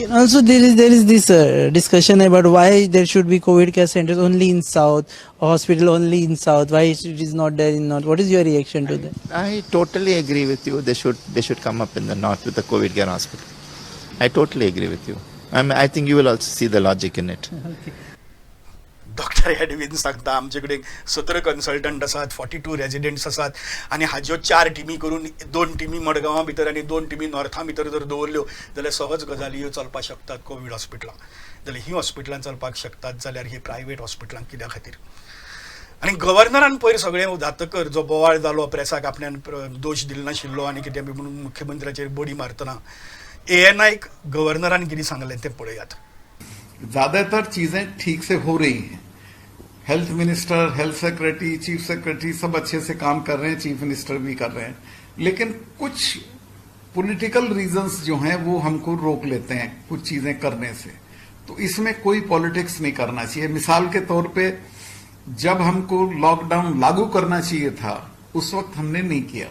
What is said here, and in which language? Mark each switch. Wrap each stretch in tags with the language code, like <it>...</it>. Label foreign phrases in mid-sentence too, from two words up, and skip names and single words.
<en>Also, there is this discussion about why there should be COVID care centers only in south, or hospital only in south. Why it is not there in north? What is your reaction to that? I totally agree with you. They should come up in the north with the COVID care hospital. I totally agree with you. I think you will also see the logic in it. Okay.</en> <kok>डॉक्टर एडवीन सांगता आमचे कडेन 17 कन्सल्टंट आसात, 42 रेजिडेंट्स आसात आनी हाज्यो 4 टिमी करून 2 टिमी मडगांवां भितर आनी 2 टिमी नॉर्थां भितर जर दवरल्यो जाल्यार सहज गजाली ह्यो चलपाक शकतात. कोविड हॉस्पिटलां जाल्यार ही हॉस्पिटलां चलपाक शकतात जाल्यार ही प्रायव्हेट हॉस्पिटलां कित्या खातीर? आनी गव्हर्नरान पयर सगळें उदात्तकर जो बोवाळ जालो प्रेसाक आपल्यान दोश दिलो नाशिल्लो आनी कितें बी म्हणून मुख्यमंत्र्याचेर बडी मारतना ANIक गव्हर्नरान कितें सांगलें तें पळयात.</kok> <hi>ज्यादातर चीजें ठीक से हो रही हैं.</hi> <en>Health Minister, Health Secretary, Chief Secretary</en> <hi>सब अच्छे से काम कर रहे हैं,</hi> <en>Chief Minister</en> <hi>भी कर रहे हैं, लेकिन कुछ</hi> <en>political reasons</en> <hi>जो हैं वो हमको रोक लेते हैं कुछ चीजें करने से. तो इसमें कोई पॉलिटिक्स नहीं करना चाहिए. मिसाल के तौर पे जब हमको लॉकडाउन लागू करना चाहिए था उस वक्त हमने नहीं किया.</hi>